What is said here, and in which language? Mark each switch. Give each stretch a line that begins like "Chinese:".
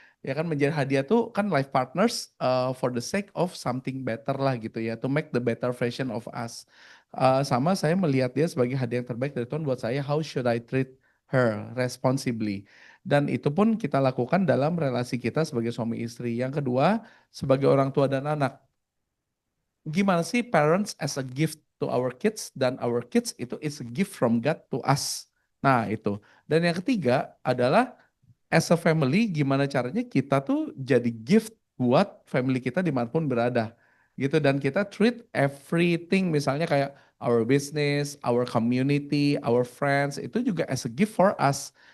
Indonesian: Ya kan, menjadi hadiah tuh kan
English: life partners for the sake of something better
Indonesian: lah gitu ya,
English: to make the better version of us.
Indonesian: Sama saya melihat dia sebagai hadiah yang terbaik dari Tuhan buat saya,
English: how should I treat her responsibly.
Indonesian: Dan itu pun kita lakukan dalam relasi kita sebagai suami istri. Yang kedua, sebagai orang tua dan anak. Gimana sih
English: parents as a gift to our kids, dan our kids itu is a gift from God to us.
Indonesian: Nah itu. Dan yang ketiga adalah
English: as a family,
Indonesian: gimana caranya kita tuh jadi gift buat family kita dimanapun berada. Gitu, dan kita
English: treat everything,
Indonesian: misalnya kayak
English: our business, our community, our friends,
Indonesian: itu juga
English: as a gift for us.